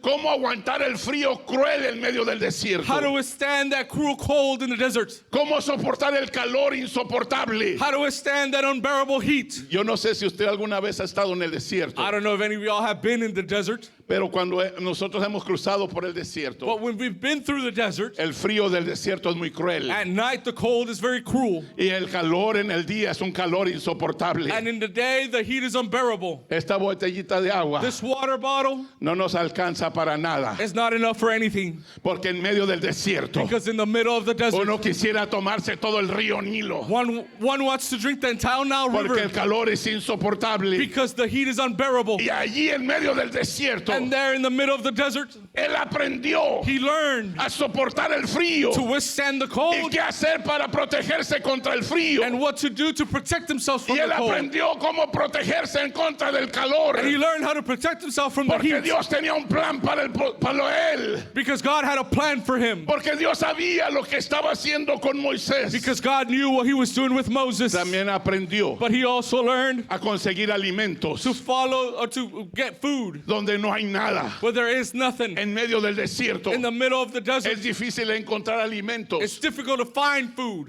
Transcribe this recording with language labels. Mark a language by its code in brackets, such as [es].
[es] Cómo aguantar el frío cruel en medio del desierto. [en] How to withstand that cruel cold in the desert? [es] Cómo soportar el calor insoportable. [en] How to withstand that unbearable heat? [es] Yo no sé si usted alguna vez ha estado en el desierto, [en] I don't know if any of y'all have been in the desert, [es] pero cuando nosotros hemos cruzado por el desierto, [en] but when we've been through the desert, [es] el frío del desierto es muy cruel [en] at night the cold is very cruel, [es] y el calor en el día es un calor insoportable. [en] and in the day the heat is unbearable. [es] Esta botellita de agua [en] This water bottle [es] no nos alcanza para nada, [en] is not enough for anything, [es] porque en medio del desierto [en] because in the middle of the desert, [es] uno quisiera tomarse todo el río Nilo, [en] one wants to drink the entire Nile [es] porque el [en] River [es] calor es insoportable. [en] because the heat is unbearable. [es] Y allí en medio del desierto, [en] And there in the middle of the desert, [es] él aprendió [en] he learned [es] a soportar el frío [en] to withstand the [es] y [en] cold [es] qué hacer para protegerse contra el frío. [en] and what to do to protect himself from [es] Y él [en] the cold. [es] aprendió cómo protegerse en contra del calor, [en] And he learned how to protect himself from the [es] porque [en] heat [es] Dios tenía un plan para él, [en] because God had a plan for him, [es] porque Dios sabía lo que estaba haciendo con Moisés. [en] because God knew what he was doing with Moses. [es] También aprendió [en] But he also learned [es] a conseguir alimentos [en] to follow or to get food [es] donde no hay nada. [en] where there is nothing. [es] En medio del desierto [en] In the middle of the desert, [es] es difícil encontrar alimentos. [en] it's difficult to find food.